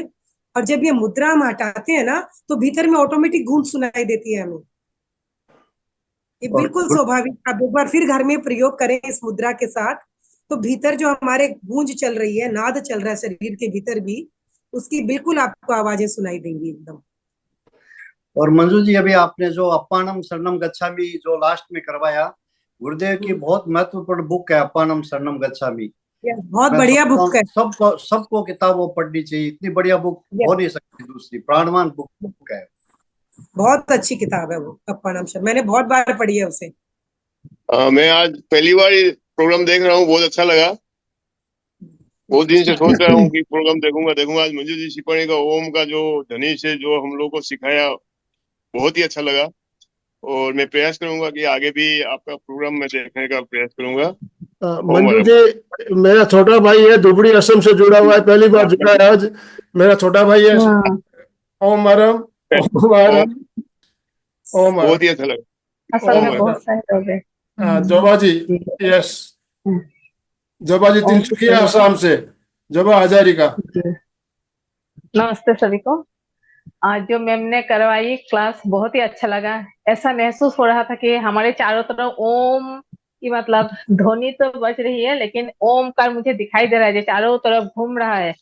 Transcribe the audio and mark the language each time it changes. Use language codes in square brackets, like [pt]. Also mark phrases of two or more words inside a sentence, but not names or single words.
[hi] और जब ये मुद्रा हम हटाते हैं ना, तो भीतर में ऑटोमेटिक गूंज सुनाई देती है हमें। ये बिल्कुल स्वाभाविक। आप एक बार फिर घर में प्रयोग करें इस मुद्रा के साथ, तो भीतर जो हमारे गूंज चल रही है, नाद चल रहा है शरीर के भीतर भी, उसकी बिल्कुल आपको आवाजें सुनाई देंगी एकदम। और मंजू जी, अभी आपने जो [pi] अप्पानम शरणम गच्छामि [hi] जो लास्ट में करवाया, गुरुदेव की बहुत महत्वपूर्ण बुक है [pi] अप्पानम शरणम गच्छामि। [hi] बहुत बढ़िया बुक है, सबको किताब वो पढ़नी चाहिए, इतनी बढ़िया बुक हो नहीं सकती दूसरी, प्राणवान बुक है। बहुत अच्छी किताब है वो [pi] अप्पानम शरणम, [hi] मैंने बहुत बार पढ़ी है उसे। मैं आज पहली बार ये प्रोग्राम देख रहा हूँ, बहुत अच्छा लगा। बहुत दिन से सोच रहा हूँ कि प्रोग्राम देखूंगा। आज मंजू जी शिपाणी का ओम का जो ध्वनि से जो हम लोग को सिखाया, बहुत ही अच्छा लगा। और मैं प्रयास करूंगा कि आगे भी आपका प्रोग्राम मैं देखने का प्रयास करूंगा। मंजू जी मेरा छोटा भाई है, दुबड़ी असम से जुड़ा हुआ है, पहली बार जुड़ा है आज, मेरा छोटा भाई है। ओम आरम, ओम आरम, ओम बहुत ही अच्छा लगा। असल में बहुत सारे लोग हैं। जोबा जी, यस, जोबा जी तिनसुकिया आसाम से, जोबा हजारिका। नमस्ते सभी को। आज जो मैम ने करवाई क्लास बहुत ही अच्छा लगा। ऐसा महसूस हो रहा था कि हमारे चारों तरफ ओम की मतलब ध्वनि तो बज रही है, लेकिन ओमकार मुझे दिखाई दे रहा है जो चारों तरफ घूम रहा है।